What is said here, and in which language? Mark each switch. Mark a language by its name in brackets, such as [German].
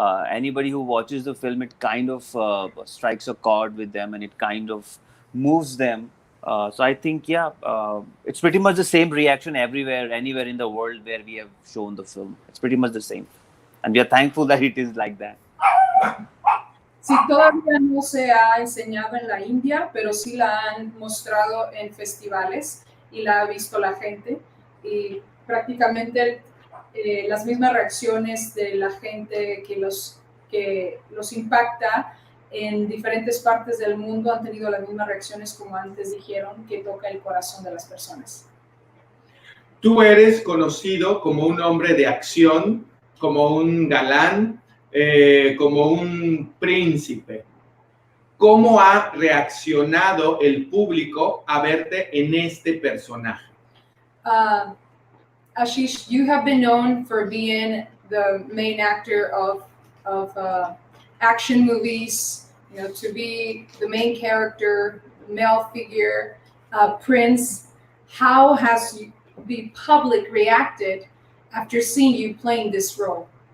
[English] Anybody who watches the film, it kind of strikes a chord with them, and it kind of moves them. So I think, yeah, it's pretty much the same reaction everywhere, anywhere in the world where we have shown the film. It's pretty much the same, and we are thankful that it is like that. [Spanish] Sí, todavía no se ha enseñado en la India, pero sí la han mostrado en festivales y la ha visto la gente. Y prácticamente las mismas reacciones de la gente que los impacta en diferentes partes del mundo han tenido las mismas reacciones, como antes dijeron, que toca el corazón de las personas. Tú eres conocido como un hombre de acción, como un galán, como un príncipe. ¿Cómo ha reaccionado el público a verte en este personaje? [English] Ashish, you have been known for being the main actor of action movies, you know, to be the main character, male figure, prince. How has the public reacted after seeing you playing this role?